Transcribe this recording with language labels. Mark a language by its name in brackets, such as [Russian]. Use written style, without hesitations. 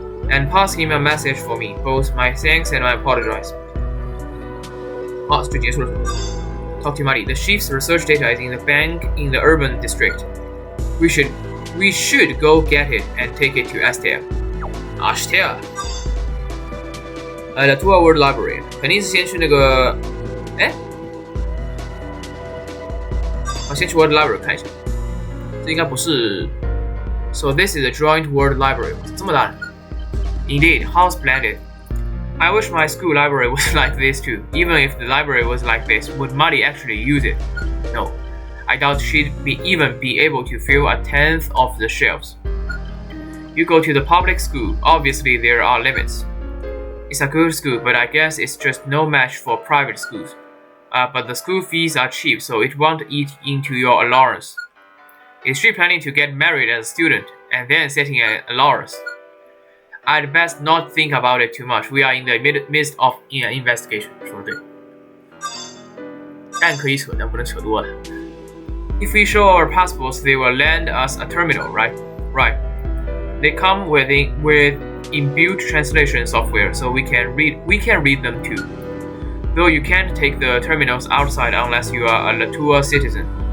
[English] And pass him a message for me, both my thanks and my apologize. [Chinese] 好，这就结束了。 [English] Talk to Marty. The chief's research data is in the bank in the urban district. We should go get it and take it to Estelle. Estelle. The Two World Library. [Chinese] 肯定是先去那个，先去 World Library 看一下。这应该不是。 [English] So this is a joint World Library. [Chinese] 这么大。 [English] Indeed, how splendid. I wish my school library was like this too. Even if the library was like this, would Molly actually use it? No. I doubt she'd even be able to fill a tenth of the shelves. You go to the public school, obviously there are limits. It's a good school, but I guess it's just no match for private schools. But the school fees are cheap, so it won't eat into your allowance. Is she planning to get married as a student, and then setting an allowance? I'd best not think about it too much. We are in the midst of an investigation. [Chinese] 说得对，但可以扯，但不能扯多了。 [English] If we show our passports, they will lend us a terminal, right? Right. They come with inbuilt translation software, so we can read them too. Though you can't take the terminals outside unless you are a Latour citizen.